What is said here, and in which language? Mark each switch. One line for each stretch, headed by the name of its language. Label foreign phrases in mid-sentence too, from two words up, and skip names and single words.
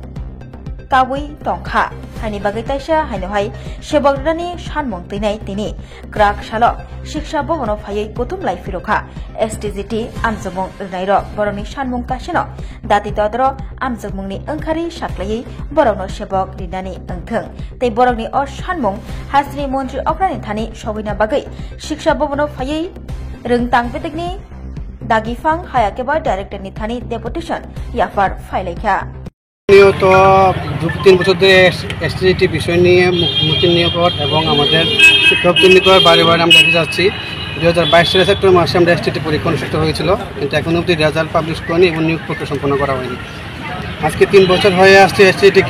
Kok Borok: Kawi Tongkha Hani Bagai Taisha Hainohai Shebograni Shanmong Tinai Tini Grak Shalo Shiksha Bobono Faye Gutum Lai Firokha STGT Amjongmong Renairo Borogni Shanmong Kashino Dati Todro Amjongmongni Angkhari Shaklai Borogno Shebog Rinani Angtheng Te Borogni Or Shanmong Hasri Montri Okrani Thani Showina Bagai Shiksha Bobono Faye Rung Tangbedegni Dagifang Hayakeba Director ni Thani Deputation Yafar Failekha
Bangla: তো 2-3 বছর ধরে এসটিজিটি বিষয় নিয়ে মুখোমুখি নিয়োগ এবং আমাদের শিক্ষকদের নিকট বারে বারে আমরা দেখে যাচ্ছি 2022 সালের সেপ্টেম্বর মাসে আমরা এসটিজিটি পরীক্ষা অনুষ্ঠিত হয়েছিল কিন্তু এখনো অবধি
English: result publish
Bangla: করেনি এবং নিয়োগ প্রক্রিয়া সম্পন্ন করা হয়নি আজকে 3 বছর হয়ে আসছে এসটিজিটি